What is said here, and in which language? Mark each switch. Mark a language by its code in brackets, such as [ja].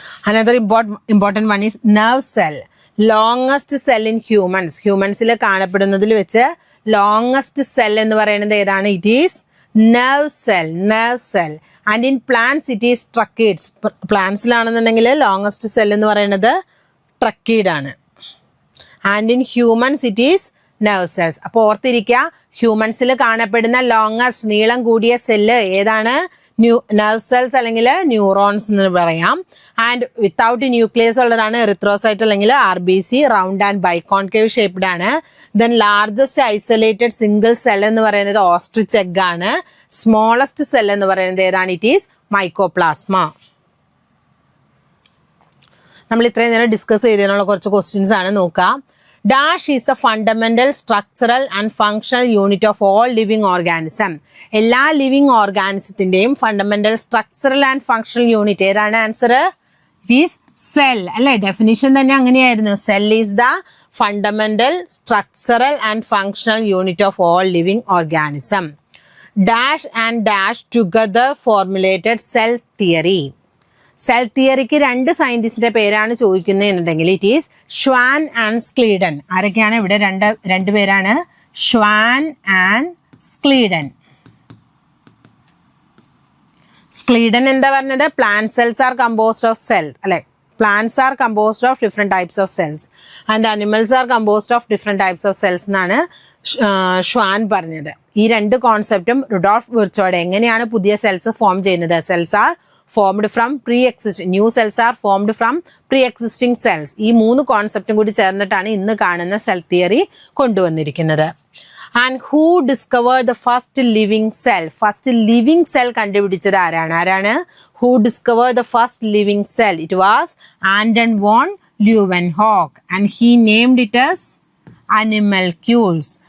[en] Another important one is nerve cell. Longest cell in humans. [ml] ഹ്യൂമൻസിൽ കാണപ്പെടുന്നതിൽ വെച്ച് longest cell എന്ന് പറയുന്നത് ഏതാണ്? [en] It is nerve cell. And in plants it is tracheids. [ml] പ്ലാന്റ്സിലാണെന്നുണ്ടെങ്കിൽ longest cell എന്ന് പറയുന്നത് tracheid ആണ്. [en] And in humans it is nerve cells. [ml] അപ്പോൾ ഓർത്തിരിക്കുക, ഹ്യൂമൻസിൽ കാണപ്പെടുന്ന ലോങ്ങസ്റ്റ്, നീളം കൂടിയ സെല്ല് ഏതാണ്? nerve cells അല്ലെങ്കിൽ ന്യൂറോൺസ് എന്ന് പറയാം. ആൻഡ് വിത്തൗട്ട് ന്യൂക്ലിയസ് ഉള്ളതാണ് എറിത്രോസൈറ്റ് അല്ലെങ്കിൽ RBC, round and biconcave shaped ആണ്. Then largest isolated single cell എന്ന് പറയുന്നത് ഓസ്ട്രിച്ച് എഗ് ആണ്. സ്മോളസ്റ്റ് സെൽ എന്ന് പറയുന്നത് ഏതാണ്? [en] It is mycoplasma. [ml] നമ്മൾ ഇത്രയും നേരം ഡിസ്കസ് ചെയ്തതിനുള്ള കുറച്ച് ക്വസ്റ്റ്യൻസ് ആണ് നോക്കാം. [en] Dash is a fundamental structural and functional unit of all living organism. [ml] എല്ലാ living ഓർഗാനിസത്തിന്റെയും fundamental structural and functional unit ഏതാണ്? [en] Answer it is cell. [ml] അല്ലെ? ഡെഫിനിഷൻ തന്നെ അങ്ങനെയായിരുന്നു. [en] Cell is the fundamental structural and functional unit of all living organism. Dash and Dash together formulated cell theory. [ml] Cell തിയറിക്ക് 2 സയന്റിസ്റ്റിന്റെ പേരാണ് ചോദിക്കുന്നത് എന്നുണ്ടെങ്കിൽ [en] It is Schwann and Schleiden. [ml] ആരൊക്കെയാണ് ഇവിടെ? രണ്ട് പേരാണ്, ഷ്വാൻ ആൻഡ് സ്ക്ലീഡൻ. സ്ക്ലീഡൻ എന്താ പറഞ്ഞത്? [en] plant cells are composed of cells, [ml] അല്ലെ? [en] plants are composed of different types of cells and animals are composed of different types of cells [ml] എന്നാണ് Schwann പറഞ്ഞത്. ഈ 2 കോൺസെപ്റ്റും റുഡോൾഫ് വിർച്ചോയുടെ എങ്ങനെയാണ് പുതിയ സെൽസ് ഫോം ചെയ്യുന്നത്? Cells are [en] formed from pre-existing, new cells are formed from pre-existing cells. [ml] ഈ 3 കോൺസെപ്റ്റും കൂടി ചേർന്നിട്ടാണ് ഇന്ന് കാണുന്ന സെൽ തിയറി കൊണ്ടുവന്നിരിക്കുന്നത്. [en] And who discovered the first living cell? [ml] First living cell കണ്ടുപിടിച്ചത് ആരാണ്? [en] Who discovered the first living cell? It was Anton von Leeuwenhoek and he named it as animalcules.